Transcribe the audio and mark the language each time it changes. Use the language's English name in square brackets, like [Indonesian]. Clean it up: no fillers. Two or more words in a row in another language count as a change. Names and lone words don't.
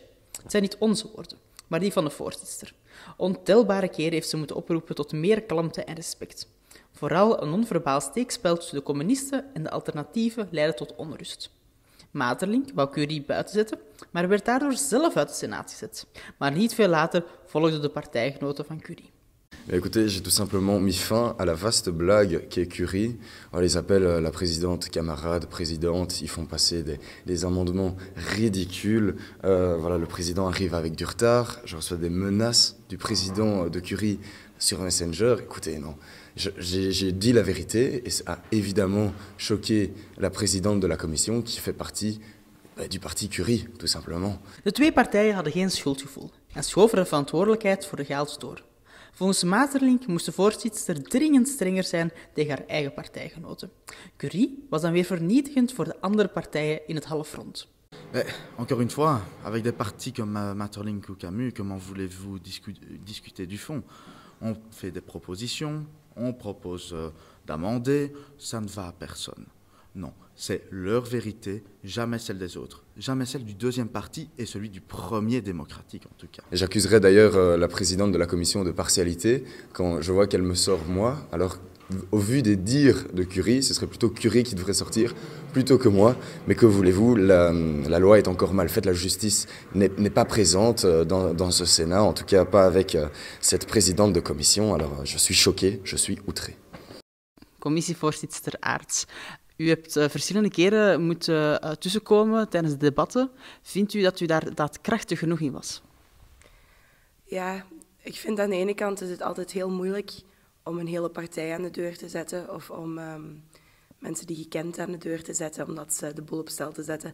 [Dutch] Het zijn niet onze woorden, maar die van de voorzitter. Ontelbare keren heeft ze moeten oproepen tot meer kalmte en respect. Vooral een non-verbaal steekspel tussen de communisten en de alternatieven leidde tot onrust. Maeterlinck wou Curie buiten zetten, maar werd daardoor zelf uit de Senaat gezet. Maar niet veel later volgden de partijgenoten van Curie. [French] Écoutez, j'ai tout simplement mis fin à la vaste blague qu'est Curie. On les appelle la présidente camarade, présidente, ils font passer des amendements ridicules. Voilà, le président arrive avec du retard, je reçois des menaces du président de Curie sur Messenger. Écoutez, non, j'ai dit la vérité et ça a évidemment choqué la présidente de la commission qui fait partie du parti Curie, tout simplement. [Dutch] De twee partijen hadden geen schuldgevoel en schoven de verantwoordelijkheid voor de chaos door. Volgens Maeterlinck moest de voorzitter dringend strenger zijn tegen haar eigen partijgenoten. Curie was dan weer vernietigend voor de andere partijen in het halfrond. Encore une fois, avec des partis comme Maeterlinck ou Camus, comment voulez-vous discuter du fond? On fait des propositions, on propose d'amender, ça ne va à personne. Non, c'est leur vérité, jamais celle des autres, jamais celle du deuxième parti et celui du premier démocratique en tout cas. J'accuserais d'ailleurs la présidente de la commission de partialité quand je vois qu'elle me sort moi, alors au vu des dires de Curie, ce serait plutôt Curie qui devrait sortir plutôt que moi, mais que voulez-vous, la loi est encore mal faite, la justice n'est pas présente dans ce Sénat, en tout cas pas avec cette présidente de commission, alors je suis choqué, je suis outré. Commissievoorzitter Aerts. U hebt verschillende keren moeten tussenkomen tijdens de debatten. Vindt u dat u daar krachtig genoeg in was? Ja, ik vind aan de ene kant is het altijd heel moeilijk om een hele partij aan de deur te zetten of om mensen die je kent aan de deur te zetten, omdat ze de boel op stel te zetten.